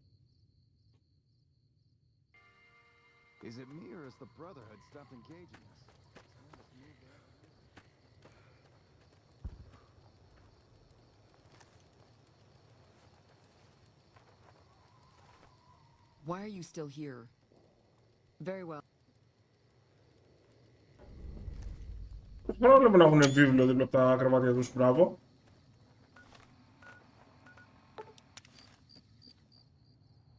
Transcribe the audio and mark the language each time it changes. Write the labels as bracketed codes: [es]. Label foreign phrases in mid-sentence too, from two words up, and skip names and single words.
[en] Is it me or has the Brotherhood stopped engaging us? Why are you still here? Very well. [el] Πρόβλημα να έχουν βίβλο δίπλα από τα κρεβάτια τους, μπράβο.